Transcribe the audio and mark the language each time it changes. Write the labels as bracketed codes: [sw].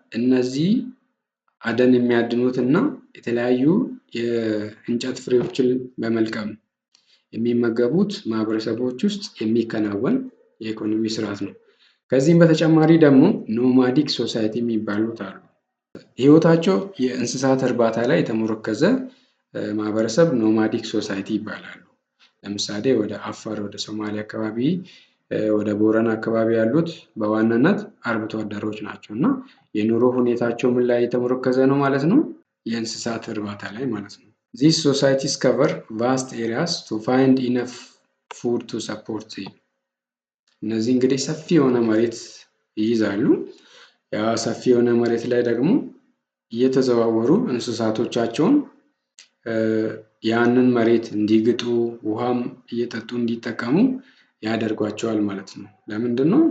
[am] እነዚህ አደን የሚያድኑት እና የተለያዩ የእንጨት ፍሬዎችን በመልቀም የሚመገቡት ማህበረሰቦች ውስጥ የሚከናወን የኢኮኖሚ ስርዓት ነው። ከዚህም በተጨማሪ ደግሞ ኖማዲክ ሶሳይቲ የሚባሉት አሉ። ህይወታቸው የእንስሳት እርባታ ላይ የተመረከዘ ማህበረሰብ ኖማዲክ ሶሳይቲ ይባላሉ። ለምሳሌ ወደ አፋር፣ ወደ ሶማሌ አካባቢ ወደ ቦረና አካባቢ ያሉት በዋናነት አርብቶ አደሮች ናቸው እና የኑሮ ሁኔታቸው ምን ላይ የተመረከዘ ነው ማለት ነው? የእንስሳት እርባታ ላይ ማለት ነው። [en] These societies cover vast areas to find enough food to support them. [am] እነዚህ እንግዲህ ሰፊ የሆነ መሬት ይይዛሉ። ያ ሰፊ የሆነ መሬት ላይ ደግሞ እየተዘዋወሩ እንስሳቶቻቸውን ያንን መሬት እንዲግጡ ውሃም እየጠጡ እንዲጠቀሙ ያደርጓቸዋል ማለት ነው። ለምንድን ነው?